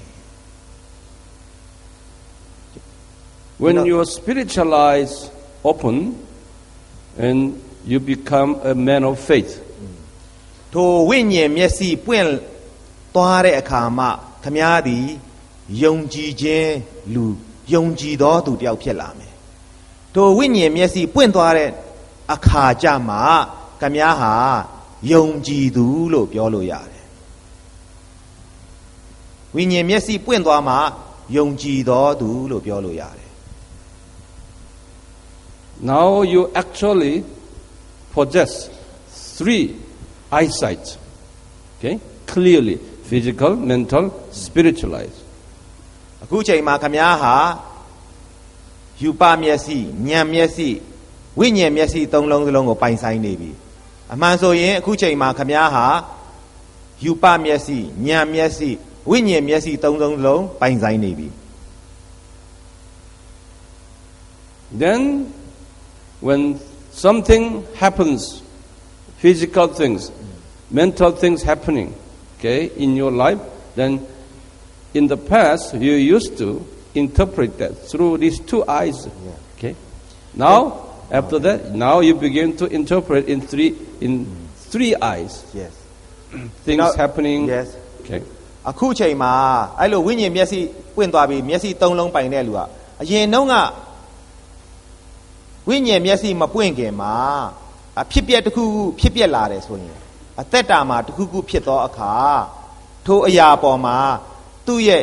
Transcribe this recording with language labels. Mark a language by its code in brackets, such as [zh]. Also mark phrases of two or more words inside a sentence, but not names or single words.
[en] When your spiritual eyes open and you become a man of faith. [my] ထိုဝိညာဉ်မျက်စိပွင့်သွားတဲ့အခါမှာခမည်းသည်ယုံကြည်ခြင်းလူယုံကြည်သောသူတစ်ယောက်ဖြစ်လာမယ်ထိုဝိညာဉ်မျက်စိပွင့်သွားတဲ့အခါကျမှခမည်းဟာယုံကြည်သူလို့ပြောလို့ရတယ်ဝိညာဉ်မျက်စိပွင့်သွားမှယုံကြည်သောသူလို့ပြောလို့ရတယ် [en] Now you actually possess 3 eyesight. Okay? Clearly, physical, mental, spiritual eyes. [my] အခုချိန်မှာခမည်းဟာယူပမျက်စိဉာဏ်မျက်စိဝိညာဉ်မျက်စိသုံးလုံးစလုံးကိုပိုင်ဆိုင်နေပြီအမှန်ဆိုရင်အခုချိန်မှာခမည်းဟာယူပမျက်စိဉာဏ်မျက်စိဝိညာဉ်မျက်စိသုံးလုံးစလုံးပိုင်ဆိုင်နေပြီ [en] Then when something happens, physical things, mental things happening, okay, in your life, then in the past you used to interpret that through these 2 eyes. Okay. Now after that, now you begin to interpret in 3 eyes. Yes. Things happening. Yes. Okay. [my] အခုချိန်မှာအဲ့လိုဝိညာဉ်မျက်စိပွင့်သွားပြီမျက်စိသုံးလုံးပိုင်တဲ့လူကအရင်တုန်းကဝိညာဉ်မျက်စိမပွင့်ခင်မှာအဖြစ်ပြက်တစ်ခုခုဖြစ်ပြက်လာတယ်ဆိုရင်အသက်တာမှာတစ်ခုခုဖြစ်သောအခါထိုအရာပေါ်မှာသူ့ရဲ့